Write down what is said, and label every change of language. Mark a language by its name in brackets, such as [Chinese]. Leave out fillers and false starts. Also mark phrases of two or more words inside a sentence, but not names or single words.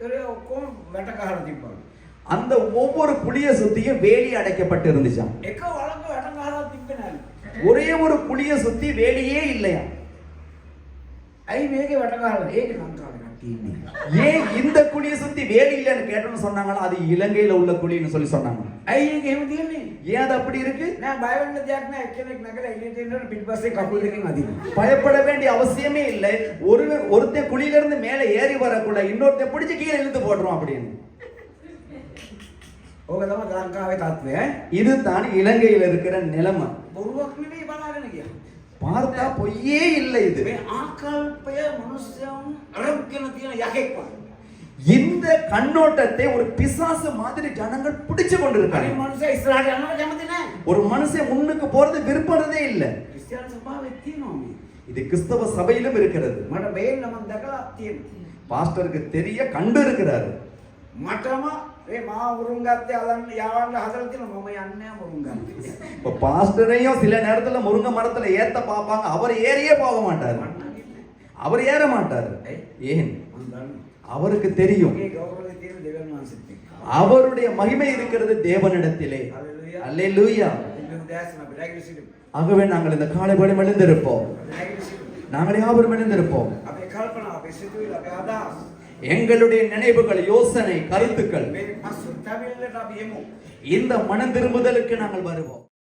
[Sinhala] ඒ ඔක්කොම වැට ගහලා තිබ්බලු. [Tamil] அந்த ஒவ்வொரு குழிய சுத்தியும் வேலி அடைக்கப்பட்டு இருந்துச்சாம். [Sinhala] එක වලක වැට ගහලා තිබ්බේ නෑලු. [Tamil] ஒரே ஒரு குழிய சுத்தி வேலியே இல்லையா. [Sinhala] ඇයි මේකේ වැට ගහලා? ඒක ලංකාවේ කට්ටිය ඉන්නේ. [Tamil] ஏன் இந்த குழிய சுத்தி வேலி இல்லைன்னு கேட்டோம்னு சொன்னாங்களா? அது இலங்கையில உள்ள குழின்னு சொல்லி சொன்னாங்க. [Sinhala] ඇයි ඒක එහෙම තියෙන්නේ? [Tamil] ஏன் அது அப்படி இருக்கு? [Sinhala] නෑ බය වෙන්න දෙයක් නෑ. එක්කෙනෙක් නැගලා එළියට එනකොට පිටිපස්සේ කකුල් දෙකෙන් අදිනවා. [Tamil] பயப்பட வேண்டிய அவசியமே இல்லை. ஒருத்தன் குழியில இருந்து மேல ஏறி வரக்குள்ள இன்னொருத்தன் பிடிச்சு கீழே இழுத்து போடுறோம் அப்படின்னு. [Sinhala] ඕක තමයි ලංකාවේ තත්ත්වය ඈ. [Tamil] இதுதான் இலங்கையில இருக்கிற நிலைமை. [Sinhala] බොරුවක් නෙවෙයි බලාගෙන ගියා. [Tamil] பார்த்தா பொய்யே இல்லை இது. [Sinhala] මේ ආකල්පය මනුස්සයන් අරගෙන තියෙන යකෙක් වගේ. [Tamil] இந்த கண்ணோட்டத்தை ஒரு பிசாசு மாதிரி ஜனங்கள் பிடிச்சு [Sinhala] අනිත් [Tamil] கொண்டிருக்காங்க. [Sinhala] මනුස්සය ඉස්සරහට යනවට කැමති නෑ. [Tamil] ஒரு மனுஷன் முன்னுக்கு போறது விருப்பறதே இல்ல. [Sinhala] ක්‍රිස්තියානි සභාවේ තියෙනවා මේ. [Tamil] இது கிறிஸ்தவ சபையிலும் இருக்கிறது. [Sinhala] මට බේන්න මම දැකලා තියෙනවා. [Tamil] பாஸ்டருக்கு தெரிய கண்டு இருக்கிறாரு. [Sinhala] මටම මේ මා උරුම් ගත්තේ අලන්න යවන්න හදලා තියෙනවා. මම යන්නේ නැහැ උරුම් ගන්න. [Tamil] இப்ப பாஸ்டரையும் சில நேரத்துல முருங்கை மரத்துல ஏத்த பாப்பாங்க. அவர் ஏறியே போக மாட்டாரு. அவர் ஏற மாட்டாரு. ஏன்? [Sinhala] මම දන්නවා. [Tamil] அவருக்கு தெரியும் [Sinhala] මේ ගෞරවය තියෙන දෙවියන් වහන්සේත් එක්ක. [Tamil] அவருடைய மகிமை இருக்கிறது தேவனிடத்திலே. [Sinhala] හalleluya. [Tamil] அல்லேலூயா. [Sinhala] ඉන්න උදෑසන අපි රැගෙන සිටිමු. [Tamil] ஆகவே நாங்கள் இந்த காலை வேளை எழுந்திருப்போம். [Sinhala] රැගෙන සිටිමු. [Tamil] நாங்கள் யாவரும் எழுந்திருப்போம். [Sinhala] අපේ කල්පනා අපේ සිතුවිලි අපේ අදහස් [Tamil] எங்களுடைய நினைவுகள், யோசனை, கருத்துக்கள் [Sinhala] මේ පසු තැවිල්ලට අපි එමු. [Tamil] இந்த மனம் திரும்புதலுக்கு நாங்கள் வருவோம்.